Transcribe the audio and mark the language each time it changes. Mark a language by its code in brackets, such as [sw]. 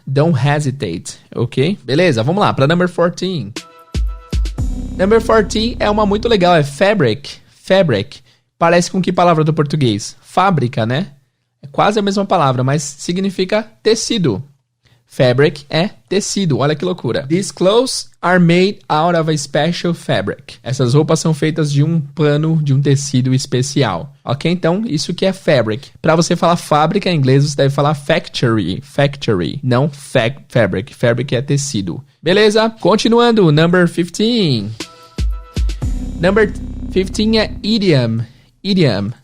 [en] Don't hesitate, [pt] ok? Beleza, vamos lá para number 14. Number 14 é uma muito legal, é fabric. Fabric. Parece com que palavra do português? Fábrica, né? É quase a mesma palavra, mas significa tecido. Fabric é tecido, olha que loucura. [en] These clothes are made out of a special fabric. [pt] Essas roupas são feitas de um pano, de um tecido especial. Ok? Então, isso que é fabric. Para você falar fábrica em inglês, você deve falar factory. Factory, não fabric. Fabric é tecido. Beleza? Continuando, number 15. Number 15 é idiom. Idiom.